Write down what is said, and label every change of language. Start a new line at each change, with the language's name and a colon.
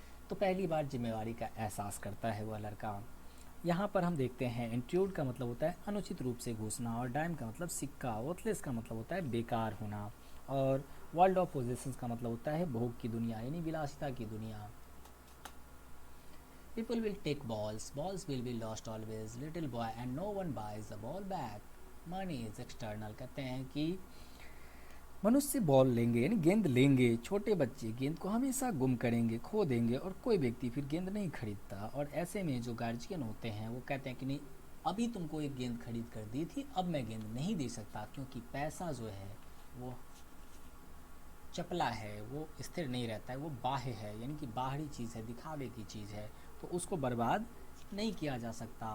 Hindi: तो पहली बार जिम्मेवारी का एहसास करता है वह लड़का। यहाँ पर हम देखते हैं इंट्रूड का मतलब होता है अनुचित रूप से घुसना, और डाइम का मतलब सिक्का, वर्थलेस का मतलब होता है बेकार होना, और वर्ल्ड ऑफ पोजेशंस का मतलब होता है भोग की दुनिया, यानी विलासिता की दुनिया।
English: People will take balls, balls will be lost always, little boy and no one buys the ball back. Money is external।
Hindi: कहते हैं कि मनुष्य बॉल लेंगे, यानी गेंद लेंगे, छोटे बच्चे गेंद को हमेशा गुम करेंगे, खो देंगे, और कोई व्यक्ति फिर गेंद नहीं खरीदता। और ऐसे में जो गार्जियन होते हैं वो कहते हैं कि नहीं, अभी तुमको एक गेंद खरीद कर दी थी, अब मैं गेंद नहीं दे सकता, क्योंकि पैसा जो है वो चपला है, वो स्थिर नहीं रहता है, वो बाह्य है, यानी कि बाहरी चीज़ है, दिखावे की चीज़ है, तो उसको बर्बाद नहीं किया जा सकता।